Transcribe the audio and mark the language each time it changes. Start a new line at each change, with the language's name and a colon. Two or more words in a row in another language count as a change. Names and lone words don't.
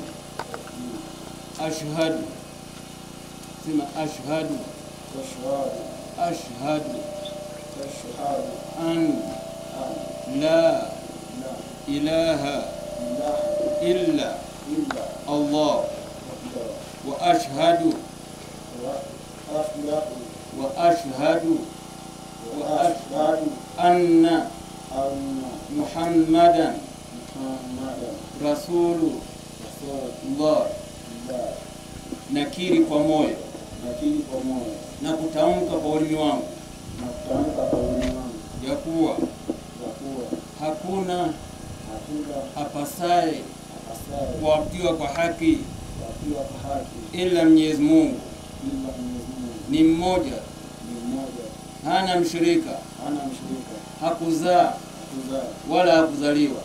Arabic: أشهد أن لا إله إلا الله وأشهد أن محمدا رسول الله.
Swahili: Nakiri kwa moyo na kutamka kwa ulimi wangu ya kuwa hakuna apasaye kuabudiwa kwa haki ila Mwenyezi Mungu, ni mmoja, hana mshirika, hakuzaa wala hakuzaliwa.